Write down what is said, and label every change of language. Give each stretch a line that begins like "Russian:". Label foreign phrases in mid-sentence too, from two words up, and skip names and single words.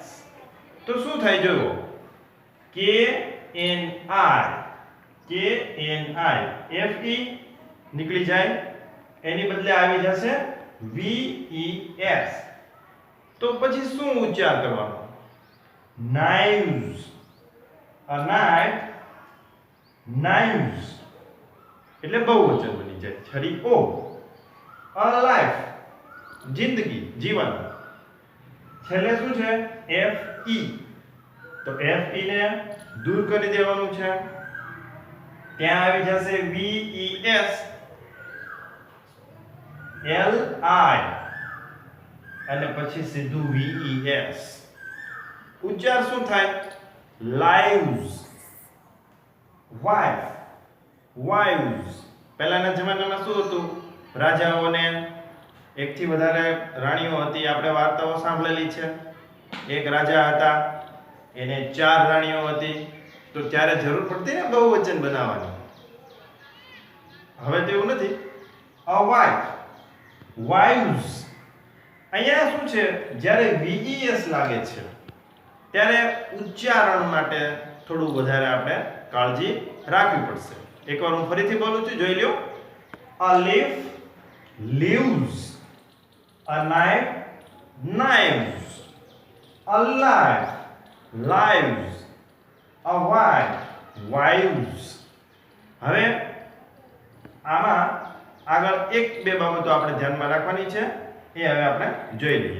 Gujarati: તો શું થાય જોયો? KNI, FE નીકળી જાય, એની બદલે આવી જશે VES. તો પછી શું ઉચ્ચાર કરવાનો?
English: knives, a knife, knives
Gujarati: એટલે બહુવચન બની જાય, છરીઓ.
English: a life,
Gujarati: જિંદગી, જીવન, છેલ્લે શું છે? FE. તો FE ને દૂર કરી દેવાનું છે, ત્યાં આવી જશે VES, LI અને પછી સીધું VES. ઉચ્ચાર શું થાય?
English: lives, wife, wives.
Gujarati: પહેલાના જમાનામાં શું હતું? રાજાઓને એકથી વધારે રાણીઓ હતી. આપણે વાર્તાઓ સાંભળેલી છે. એક રાજા હતા, એને 4 રાણીઓ હતી, તો ત્યારે જરૂર પડતી ને બહુવચન બનાવવાની. હવે તો એવું નથી.
English: a wife, wives.
Gujarati: અહીંયા શું છે, જ્યારે VES લાગે છે ત્યારે ઉચ્ચારણ માટે થોડું વધારે આપણે કાળજી રાખવી પડશે. એકવાર હું ફરીથી બોલું છું, જોઈ લો.
English: A leaf leaves, a knife knives, a life lives, a wife wives.
Gujarati: હવે આમાં આગળ એક બે બાબતો આપણે ધ્યાનમાં રાખવાની છે, એ હવે આપણે જોઈ લઈએ.